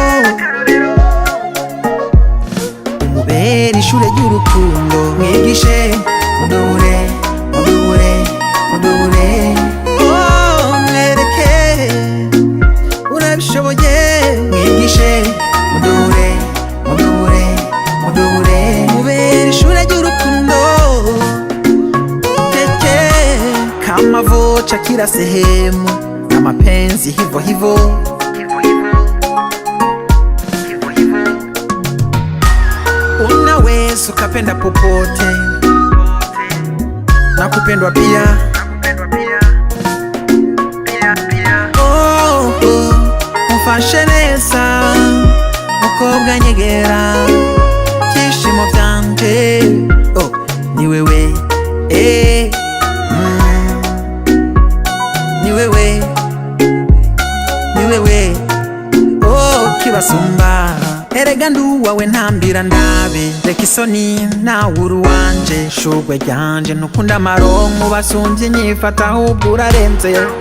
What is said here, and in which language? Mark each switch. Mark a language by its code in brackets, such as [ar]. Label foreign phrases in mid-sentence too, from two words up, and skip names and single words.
[rn] umubera ishure ry'urukundo, mwigishe mudubure, mudubure, mudubure, oh mwereke urabishoboye, mwigishe mudubure, mudubure, mudubure, umubera ishure ry'urukundo. [sw] Kama vocha kila sehemu na mapenzi hivyo hivyo. Unaweza ukapenda popote na kupendwa pia. [rn] Oh, oh, mfashe neza mukobwa nyegera byishimo byanje. Oh, [sw] ni wewe niwewe, [rn] oh kibasumba, erega nduwawe ntambira ndabe, reka isoni nawe uri wanje, shugwe ryanje ntukunda amaronko basumvye nyifata ahubwo urarenze.